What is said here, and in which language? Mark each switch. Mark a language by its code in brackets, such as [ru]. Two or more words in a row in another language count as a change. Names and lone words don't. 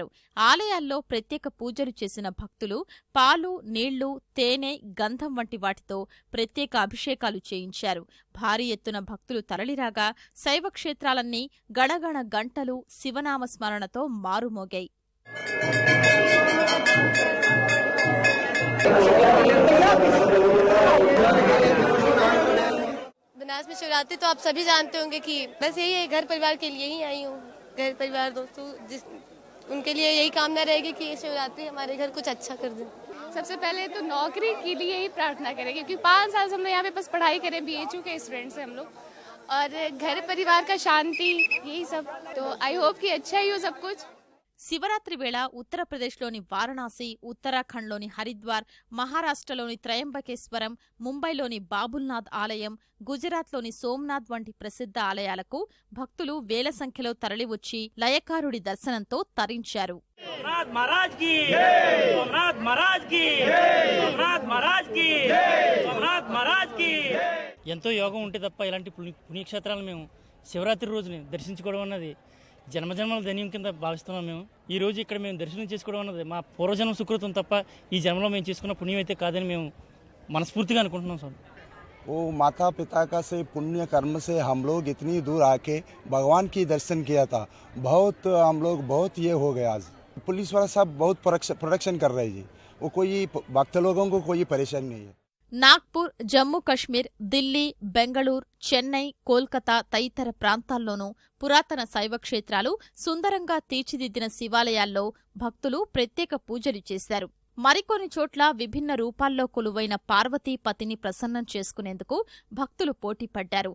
[te] ఆలయాల్లో ప్రత్యేక పూజలు చేసిన భక్తులు పాలు, నీళ్లు, తేనె, గంధం వంటి వాటితో ప్రత్యేక అభిషేకాలు చేయించారు. భారీ ఎత్తున భక్తులు తరలిరాగా శైవ క్షేత్రాలన్నీ గణగణ గంటలు, శివనామ స్మరణతో మారుమోగాయి. [hi] बनारस में शिवरात्रि तो आप सभी जानते होंगे कि बस यही है, घर परिवार के लिए ही आई हूँ। घर परिवार दोस्तों उनके लिए यही कामना रहेगी कि ये शिवरात्रि हमारे घर कुछ अच्छा कर दे। सबसे पहले तो नौकरी के लिए ही प्रार्थना करें, क्योंकि 5 साल से हम लोग यहाँ पे बस पढ़ाई करें, BHU के स्टूडेंट्स हैं हम लोग, और घर परिवार का शांति, यही सब। तो [en] I hope [hi] कि अच्छा ही हो सब कुछ। [te] శివరాత్రి వేళ ఉత్తరప్రదేశ్లోని వారణాసి, ఉత్తరాఖండ్లోని హరిద్వార్, మహారాష్ట్రలోని త్రయంబకేశ్వరం, ముంబైలోని బాబుల్నాథ్ ఆలయం, గుజరాత్లోని సోమ్నాథ్ వంటి ప్రసిద్ధ ఆలయాలకు భక్తులు వేల సంఖ్యలో తరలివచ్చి లయకారుడి దర్శనంతో తరించారు. ఎంతో యోగం ఉంటే తప్ప ఇలాంటి పుణ్యక్షేత్రాలను మేము శివరాత్రి రోజుని దర్శించుకోవడం అన్నది జన్మజన్మల ధన్యం కింద భావిస్తున్నాం. మేము ఈ రోజు ఇక్కడ మేము దర్శనం చేసుకోవడం అన్నది మా పూర్వజన్మ సుకృతం తప్ప ఈ జన్మలో మేము చేసుకున్న పుణ్యం అయితే కాదని మేము మనస్ఫూర్తిగా అనుకుంటున్నాం సార్. [hi] वो माता पिता का से पुण्य कर्म से हम लोग इतनी दूर आके भगवान की दर्शन किया था. हम लोग बहुत ये हो गए. आज पुलिस वाला सब बहुत प्रोटेक्शन कर रहे हैं जी. वो कोई भक्त लोगों को कोई परेशानी नहीं है. [te] నాగ్పూర్, జమ్మూ కశ్మీర్, ఢిల్లీ, బెంగళూరు, చెన్నై, కోల్కతా తదితర ప్రాంతాల్లోనూ పురాతన శైవ క్షేత్రాలు, సుందరంగా తీర్చిదిద్దిన శివాలయాల్లో భక్తులు ప్రత్యేక పూజలు చేశారు. మరికొన్ని చోట్ల విభిన్న రూపాల్లో కొలువైన పార్వతీపతిని ప్రసన్నం చేసుకునేందుకు భక్తులు పోటీపడ్డారు.